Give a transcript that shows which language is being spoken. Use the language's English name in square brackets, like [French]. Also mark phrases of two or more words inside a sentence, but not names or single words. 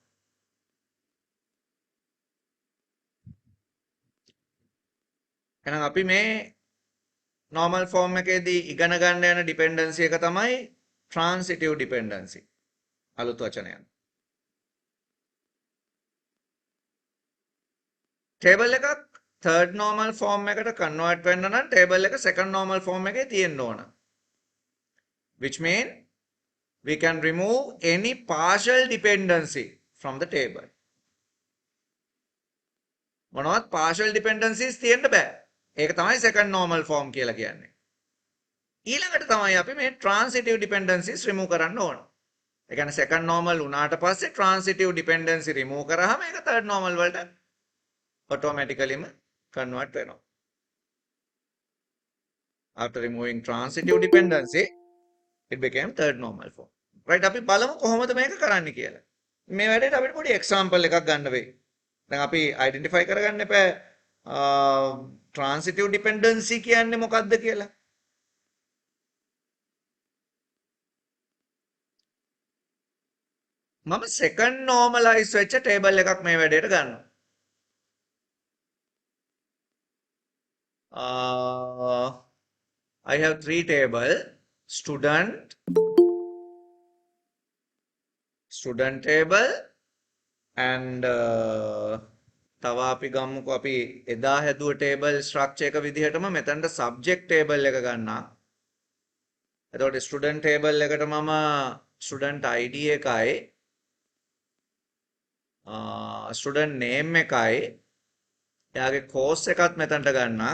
[Sinhala] එහෙනම් අපි මේ [English] normal form [Sinhala] එකේදී ඉගෙන ගන්න යන dependency එක තමයි [English] transitive dependency. [Sinhala] අලුත් වචනයක්. table එකක් [English] third normal form [Sinhala] එකට convert වෙන්න නම් table එක [English] second normal form [Sinhala] එකේ තියෙන්න ඕන. [English] which mean we can remove any partial dependency from the table. [Sinhala] මොනවත් [English] partial dependencies [Sinhala] තියෙන්න බෑ. ඒක තමයි [English] second normal form [Sinhala] කියලා කියන්නේ. ඊළඟට තමයි අපි මේ [English] transitive dependencies remove [Sinhala] කරන්න ඕන. ඒ කියන්නේ [English] second normal [Sinhala] වුණාට පස්සේ [English] transitive dependency remove [Sinhala] කරාම ඒක [English] third normal [Sinhala] වලට automaticallyම convert වෙනවා. [English] After removing transitive dependency it became third normal form. [Sinhala] right අපි බලමු කොහොමද මේක කරන්න කියලා. මේ වැඩේට අපිට පොඩි example එකක් ගන්න වෙයි. දැන් අපි identify කරගන්න එපා [English] transitive dependency [Sinhala] කියන්නේ මොකක්ද කියලා. මම [English] second normalize [Sinhala] වෙච්ච table එකක් මේ වැඩේට ගන්නවා. [English] I have three table student table and [Sinhala] තව අපි ගමුකෝ අපි එදා හැදුව [English] table structure [Sinhala] එක විදිහටම මෙතනට [English] subject table [Sinhala] එක ගන්නවා. එතකොට [English] student table [Sinhala] එකට මම [English] student ID [Sinhala] එකයි [English] student name [Sinhala] එකයි එයාගේ course එකත් මෙතනට ගන්නවා.